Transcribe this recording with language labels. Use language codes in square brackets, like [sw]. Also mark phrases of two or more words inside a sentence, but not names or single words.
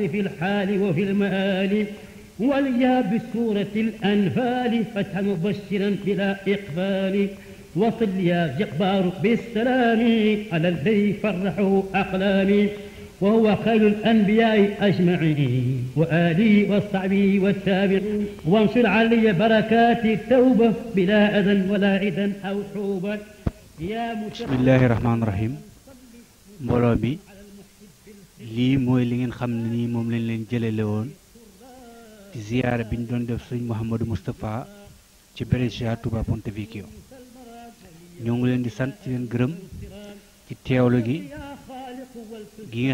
[ar] في الحال وفي المآل وليا بسورة الأنفال فتحا مبشرا بلا إقبال وصل يا جبار بالسلام على الذي فرحه أقلامي وهو خير الأنبياء أجمعين وآلي وصحبه والتابعين وانصر علي بركات التوبة بلا أذى ولا عدا أو حوبة يا بسم الله الرحمن الرحيم [wo] mbooloo bi lii mooy li ngeen xam ne nii moom lañ leen jëlale woon ci ziyaara bi ñu doon def sëñ Mouhamadou Moustapha ci Brescia Touba Pontevico ñoo ngi leen di sant ci leen gërëm ci teewlu gi nga